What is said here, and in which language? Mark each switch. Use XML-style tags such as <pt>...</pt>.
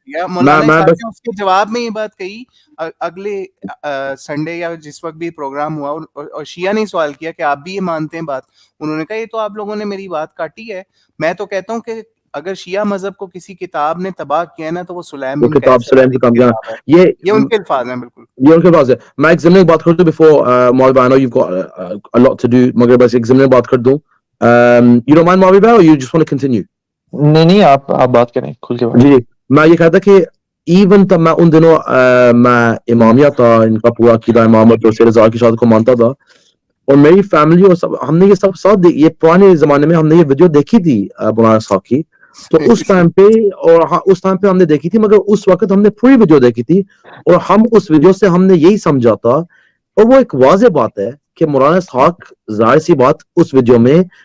<ur>مولانا اسحاق نے اس کے جواب میں یہ بات کہی اگلے سنڈے یا جس وقت بھی پروگرام ہوا اور شیعہ نے سوال کیا کہ آپ بھی یہ مانتے ہیں بات انہوں نے کہا یہ تو آپ لوگوں نے میری بات کاٹی ہے میں تو کہتا ہوں کہ اگر شیعہ مذہب کو کسی کتاب نے تباہ کیا ہے نا تو وہ سلیم بن کتاب سلیم کی کتاب ہے یہ ان کے الفاظ ہیں بالکل یہ ان کے پاس ہے میں ایک زمین بات کر دوں</ur> <en>before Maulvi I know you've got a lot to do</en> <ur>مگر بس ایک زمین بات کر دوں</ur> <en>you don't mind Maulvi or you just want to continue</en> <ur>نہیں آپ بات کریں کھل کے جی میں یہ کہتا کہ ایون تب میں ان دنوں میں امامیہ تھا ان کا پورا عقیدہ امامت اور سید زہرا کی شہادت کو مانتا تھا اور میری فیملی اور سب ہم نے یہ سب ساتھ یہ پرانے زمانے میں ہم نے یہ ویڈیو دیکھی تھی مولانا صاحب کی تو اس ٹائم پہ اور اس ٹائم پہ ہم نے دیکھی تھی مگر اس وقت ہم نے پوری ویڈیو دیکھی تھی اور ہم اس ویڈیو سے ہم نے یہی سمجھا تھا اور وہ ایک واضح بات ہے کہ مولانا اسحاق ظاہر سی بات اس ویڈیو میں</ur>